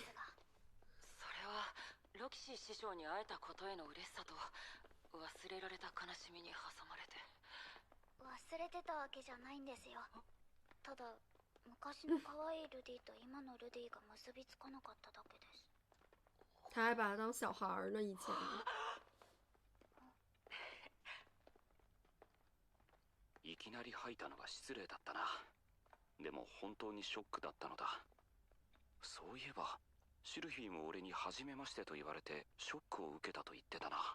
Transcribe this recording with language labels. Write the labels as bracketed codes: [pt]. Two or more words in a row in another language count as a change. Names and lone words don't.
[ja] それはロキシー師匠に会えたことへの嬉しさと忘れられた悲しみに挟まれて。忘れてたわけじゃないんですよ。ただ昔の可愛いルディと今のルディが結びつかなかっただけです。 [zh] 他还把他当小孩儿呢，以前。 [ja] いきなり吐いたのが失礼だったな。でも本当にショックだったのだ。そういえばシルフィーも俺に初めましてと言われてショックを受けたと言ってたな。